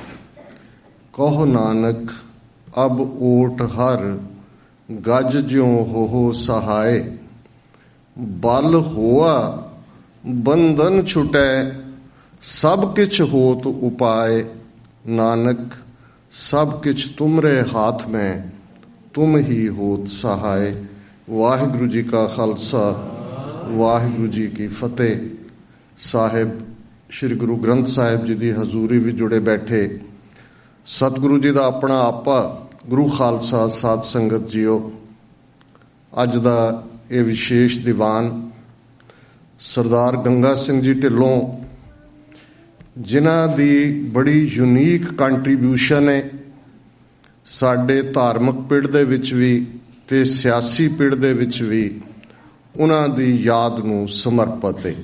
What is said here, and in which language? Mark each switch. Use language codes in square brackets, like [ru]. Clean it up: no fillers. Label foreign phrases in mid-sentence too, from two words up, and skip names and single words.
[pa] ਕਹੋ ਨਾਨਕ ਅਬ ਓਟ ਹਰ, ਗਜ ਜਿਉਂ ਹੋ ਸਹਾਇ। ਬਲ ਹੋਆ ਬੰਧਨ ਛੁਟੈ, ਸਬ ਕਿਛ ਹੋਤ ਉਪਾਇ। ਨਾਨਕ ਸਬ ਕਿਛ ਤੁਮਰੇ ਹਾਥ ਮੈਂ, ਤੁਮ ਹੀ ਹੋਤ ਸਹਾਇ। ਵਾਹਿਗੁਰੂ ਜੀ ਕਾ ਖ਼ਾਲਸਾ, ਵਾਹਿਗੁਰੂ ਜੀ ਕੀ ਫ਼ਤਿਹ। ਸਾਹਿਬ ਸ੍ਰੀ ਗੁਰੂ ਗ੍ਰੰਥ ਸਾਹਿਬ ਜੀ ਕੀ ਹਜ਼ੂਰੀ ਭੀ ਜੁੜੇ ਬੈਠੇ ਸਤਿਗੁਰੂ ਜੀ ਕਾ ਅਪਨਾ ਆਪਾ ਗੁਰੂ ਖ਼ਾਲਸਾ ਸਾਧ ਸੰਗਤ ਜੀਓ। ਅਜ ਕਾ ਯਹ ਵਿਸ਼ੇਸ਼ ਦੀਵਾਨ ਸਰਦਾਰ ਗੰਗਾ ਸਿੰਘ ਜੀ ਢਿੱਲੋਂ, ਜਿਨ੍ਹਾਂ ਦੀ ਬੜੀ [en] unique contribution [pa] ਹੈ ਸਾਡੇ ਧਾਰਮਿਕ ਪਿੜ ਦੇ ਵਿਚ ਭੀ ਤੇ ਸਿਆਸੀ ਪਿੜ ਦੇ ਵਿਚ ਭੀ, ਉਨ੍ਹਾਂ ਦੀ ਯਾਦ ਨੂੰ ਸਮਰਪਿਤ ਹੈ।